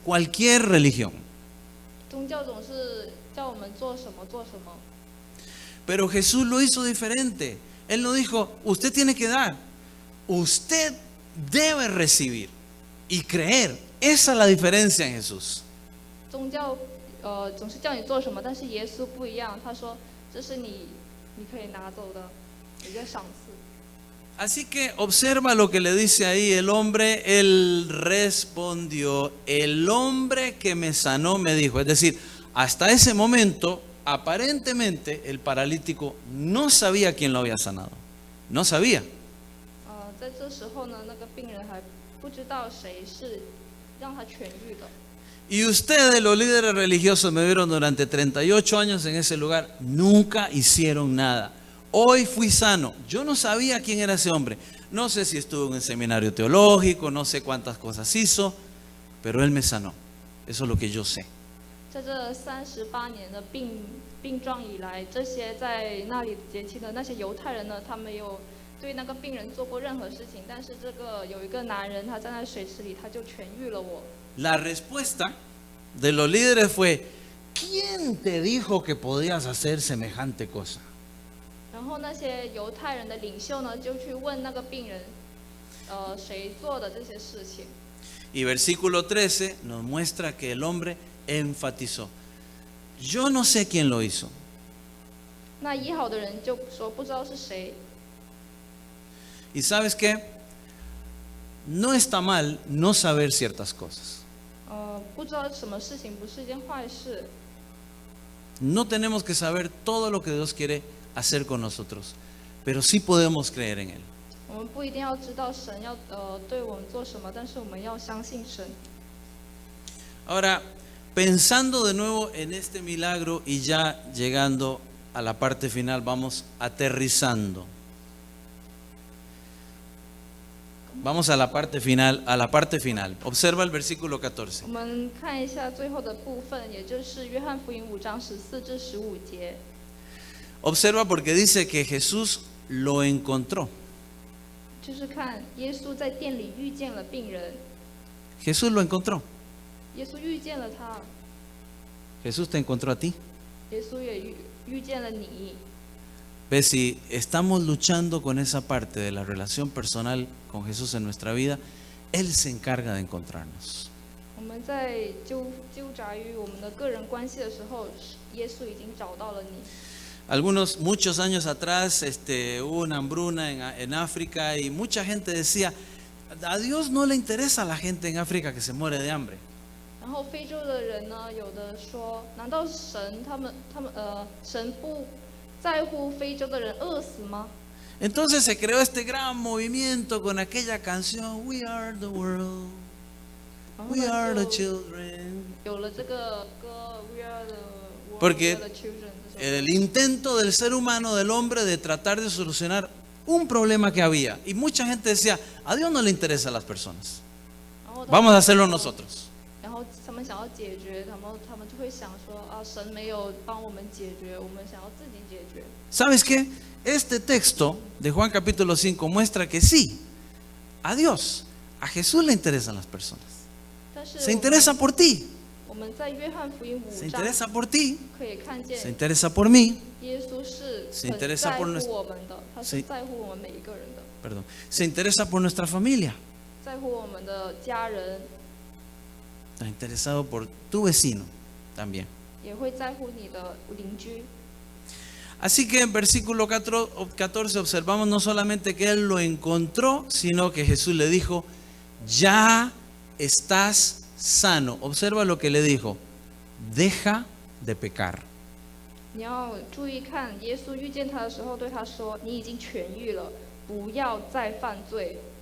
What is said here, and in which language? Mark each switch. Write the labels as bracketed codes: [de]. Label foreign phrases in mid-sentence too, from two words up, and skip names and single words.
[es] Cualquier religión. [zh] 宗教总是叫我们做什么做什么。 [es] Pero Jesús lo hizo diferente. Él no dijo, usted tiene que dar. Usted debe recibir y creer. Esa es la diferencia en Jesús. [zh] 宗教总是叫你做什么，但是耶稣不一样，他说这是你可以拿走的一个赏赐。 [es] Así que observa lo que le dice ahí el hombre. Él respondió, el hombre que me sanó me dijo. Es decir, hasta ese momento, aparentemente, el paralítico no sabía quién lo había sanado. No sabía. [zh] 在这时候呢，那个病人还不知道谁是让他痊愈的。 [es] Y ustedes, los líderes religiosos, me vieron durante 38 años en ese lugar. Nunca hicieron nada. Hoy fui sano. Yo no sabía quién era ese hombre. No sé si estuvo en un seminario teológico, no sé cuántas cosas hizo, pero él me sanó. Eso es lo que yo sé. [zh] 在这38年的病状以来，这些在那里节期的那些犹太人呢，他没有对那个病人做过任何事情，但是有一个男人他站在水池里，他就痊愈了我。 [es] La respuesta de los líderes fue: ¿quién te dijo que podías hacer semejante cosa? [zh] 然后那些犹太人的领袖呢，就去问那个病人，谁做的这些事情？ [es] Y versículo 13 nos muestra que el hombre enfatizó: yo no sé quién lo hizo. [zh] 那医好的人就说不知道是谁。 [es] Y sabes qué, no está mal no saber ciertas cosas. [zh] 不知道什么事情不是一件坏事。 [es] No tenemos que saber todo lo que Dios quiere hacer con nosotros, pero sí podemos creer en Él. [zh] 我们不一定要知道神要对我们做什么，但是我们要相信神。 [es] Ahora, pensando de nuevo en este milagro y ya llegando a la parte final, vamos aterrizando. Vamos a la parte final, Observa el versículo 14. [zh] 我们看一下最后的部分，也就是约翰福音5章14至15节。 [es] Observa porque dice que Jesús lo encontró. [zh] 就是看耶稣在店里遇见了病人， [es] Jesús lo encontró. [zh] 耶稣遇见了他， [es] Jesús te encontró a ti. [zh] 耶稣也遇见了你。 [es] Ves, si estamos luchando con esa parte de la relación personal con Jesús en nuestra vida, Él se encarga de encontrarnos. [zh] 我们在纠杂于我们的个人关系的时候，耶稣已经找到了你。 [es] Muchos años atrás, hubo una hambruna en África y mucha gente decía: a Dios no le interesa a la gente en África que se muere de hambre. [zh] 然后非洲的人呢，有的说，难道神不在乎非洲的人饿死吗？ [es] Entonces se creó este gran movimiento con aquella canción: [en] We are the world, [zh] 然后 [en] we [zh] 呢 [en] are the [zh] 就 [en] children. [zh] 有了这个歌 [en] We are the world, [es] Porque [en] we are the children [zh] 这首歌。 [es] El intento del ser humano, del hombre, de tratar de solucionar un problema que había. Y mucha gente decía: a Dios no le interesan las personas, [zh] 然后他们 [es] vamos a hacerlo nosotros. [zh] 然后他们想要解决，他们就会想说啊，神没有帮我们解决，我们想要自己解决。 [es] ¿Sabes qué? Este texto de Juan capítulo 5 muestra que sí, a Dios, a Jesús le interesan las personas. [zh] 但是 [es] Se interesa por ti, [zh] 我们在约翰福音 [es] se [zh] 5章 [es] interesa por ti, [zh] 可以看 [es] se [zh] 见， [es] interesa por mí, [zh] 耶稣是 [es] se [zh] 很 [es] interesa [zh] 在 [es] por [zh] 乎 [es] nuestro- [zh] 我们的，他 [es] se- [zh] 是在乎我们每一个人的， [es] perdón, se interesa por nuestra familia, [zh] 在乎我们的家人， [es] está interesado por tu vecino también. [zh] 也会在乎你的邻居。 [es] Así que en versículo 14 observamos no solamente que Él lo encontró, sino que Jesús le dijo: ya estás sano. Observa lo que le dijo: deja de pecar. [zh] 你要注意看，耶稣遇见他的时候，对他说：“你已经痊愈了，不要再犯罪。